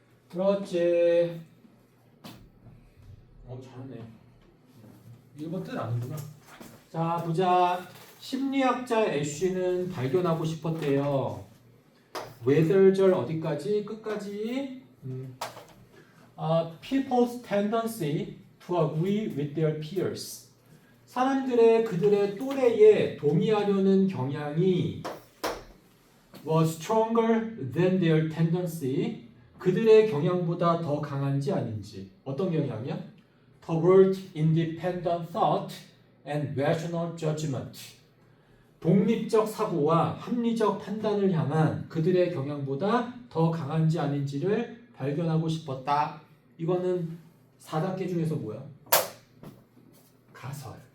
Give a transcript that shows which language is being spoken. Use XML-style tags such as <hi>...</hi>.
<ko>그렇지. 잘하네. 1번 뜻 아는구나. 자, 보자. 심리학자 애쉬는 발견하고 싶었대요. whether절 어디까지? 끝까지.</ko> <en>People's tendency to agree with their peers.</en> <ko>사람들의 그들의 또래에 동의하려는 경향이</ko> <en>was stronger than their tendency.</en> <ko>그들의 경향보다 더 강한지 아닌지. 어떤 경향이야?</ko> <en>Toward independent thought and rational judgment.</en> <ko>독립적 사고와 합리적 판단을 향한 그들의 경향보다 더 강한지 아닌지를 발견하고 싶었다. 이거는 4단계 중에서 뭐야? 가설.</ko>